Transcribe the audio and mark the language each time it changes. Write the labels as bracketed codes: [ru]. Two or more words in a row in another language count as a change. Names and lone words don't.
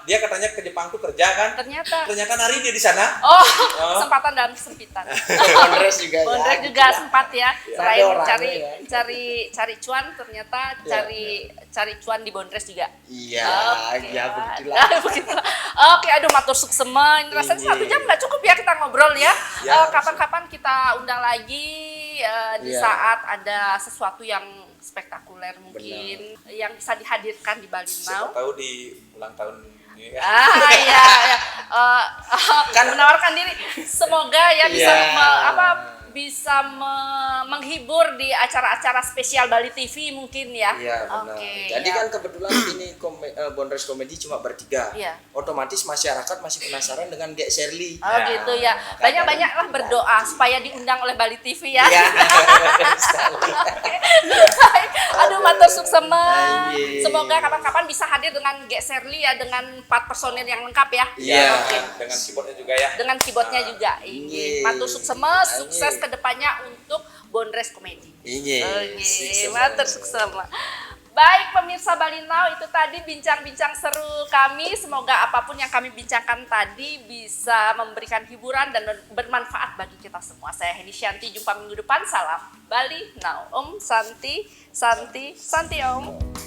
[id] Dia katanya ke Jepang tuh kerja kan? Ternyata nari dia di sana. Oh, kesempatan dalam kesempitan. Bondres juga ya. Bondres juga sempat ya. Selain Ada orangnya cari ya. cari cuan, ternyata cari cuan di Bondres juga. Iya, Oke. ya begitulah. Begitulah. Oke, [ban] aduh matur suksemen. [id] Rasanya 1 jam nggak cukup ya kita ngobrol ya. Ya. Kapan-kapan kita undang lagi di Iya. saat ada sesuatu yang spektakuler mungkin yang bisa dihadirkan di Bali Now. Siapa tahu di ulang tahun ini ya. Iya, ya. Kan menawarkan diri. Semoga ya bisa Iya. bisa menghibur di acara-acara spesial Bali TV mungkin ya. Iya benar. Oke. Jadi ya. kan kebetulan ini Bonres Komedi cuma bertiga. Iya. Otomatis masyarakat masih penasaran dengan Gek Shirley. Oh Ya, gitu ya. Banyak-banyaklah berdoa supaya diundang oleh Bali TV ya. Iya. [ban] Aduh, matur suksema. [id] Iya. Semoga kapan-kapan bisa hadir dengan Gek Shirley ya dengan 4 personil yang lengkap ya. Iya. Oke. Dengan keyboardnya juga ya. Dengan keyboardnya juga. Iya. [ban] Matur suksema, [id] Iya. sukses kedepannya untuk Bonres Komedi. Iya. Oke, [ban] matur suksema. [id] Baik pemirsa Bali Now, itu tadi bincang-bincang seru kami. Semoga apapun yang kami bincangkan tadi bisa memberikan hiburan dan bermanfaat bagi kita semua. Saya Heni Shanti, jumpa minggu depan. Salam Bali Now. [sa] Om Santi, Santi, Santi Om.